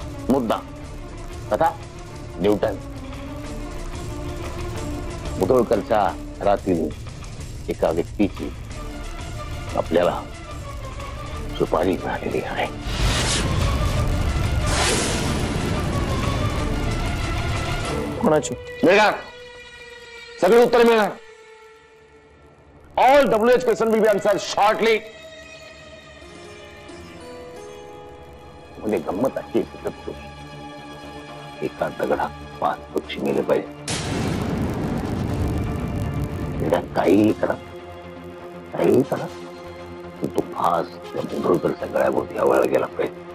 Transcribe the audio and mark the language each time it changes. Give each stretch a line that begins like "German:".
Marathi: मुद्दा कथा न्यूटन, मुधोळकरच्या घरातील एका व्यक्तीची आपल्याला सुपारी मिळालेली आहे। कोणाची? मिळणार, सगळी उत्तर मिळणार।
English: All WH question will be answered shortly.
Marathi: म्हणजे गंमत आहे, एका दगडात 5 पक्षी मेले पाहिजे। काहीही करा, काहीही करा, तो फास त्या मुधोळकरच्या गळ्याभोवती आवळला गेला पाहिजे।